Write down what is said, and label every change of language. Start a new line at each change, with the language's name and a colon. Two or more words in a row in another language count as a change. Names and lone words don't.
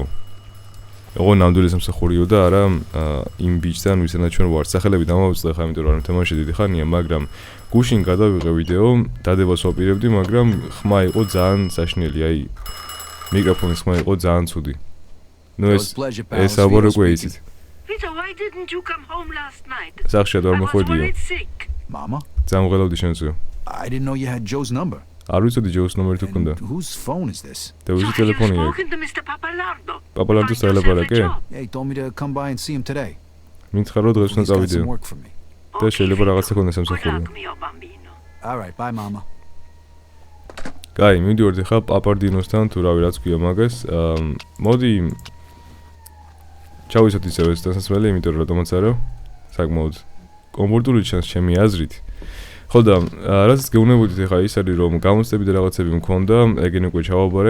Georgian: ოღონ ნამდვილი სამსახურიო და არა იმ ბიჭთან, ვისთანაც ჩვენ ვართ. სახელები დამავიწყე ხა, იმიტომ რომ თამაში დიდი ხანია, მაგრამ გუშინ გადავიღე ვიდეო, დადებას ვაპირებდი, მაგრამ ხმა იყო ძალიან საშინელი, აი მიკროფონის ხმა იყო ძალიან ცუდი. ნუ ეს აბორე გვეიცით.
English: Peter, why didn't you come home last night?
Georgian: სახში არ მოხვედიო.
English: Mama?
Georgian: დამღელავდი შენზე.
English: I didn't know you had Joe's number.
Georgian: არ ვიცოდი ჯოს ნომერი თუ გქონდა.
English: Whose phone is this?
Georgian: და ვიზი ტელეფონია. პაპალარდოს ელაპარაკე?
English: Yeah, he told me to come by and see him today.
Georgian: მითხარ რომ დღეს უნდა
English: He's got
Georgian: წავიდე.
English: some work for me.
Georgian: და შეიძლება რაღაცა ქონდეს სამსახური.
English: All right, bye mama.
Georgian: კაი, მივიდივართ ახლა პაპარდინოსთან თუ რავი რაც ქვია მაგას. მოდი ჩავისოთ ისევ ეს დასასრული, იმიტომ რომ რატომაც არა. საკმაოდ კომფორტული ჩანს ჩემი აზრით. ხო და რაც გეუბნებოდით ახლა ის არის რომ გამოცდები და რაღაცები მქონდა, ეგენ უკვე ჩავაბარე.